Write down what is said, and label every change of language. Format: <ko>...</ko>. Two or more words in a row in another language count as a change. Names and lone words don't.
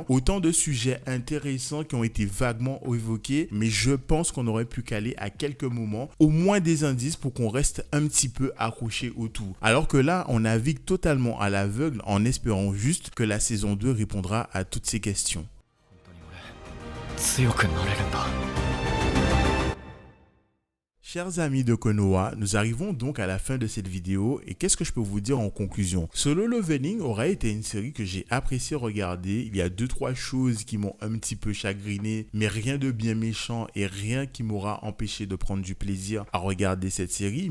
<fr>Autant de sujets intéressants qui ont été vaguement évoqués, mais je pense qu'on aurait pu caler à quelques moments au moins des indices pour qu'on reste un petit peu accroché au tout. Alors que là, on navigue totalement à l'aveugle en espérant juste que la saison 2 répondra à toutes ces questions.</fr> <ja>強くなれるんだ。</ja> <fr>Chers amis de Konoha, nous arrivons donc à la fin de cette vidéo et qu'est-ce que je peux vous dire en conclusion? Solo Leveling aura été une série que j'ai apprécié regarder. Il y a 2-3 choses qui m'ont un petit peu chagriné, mais rien de bien méchant et rien qui m'aura empêché de prendre du plaisir à regarder cette série.</fr>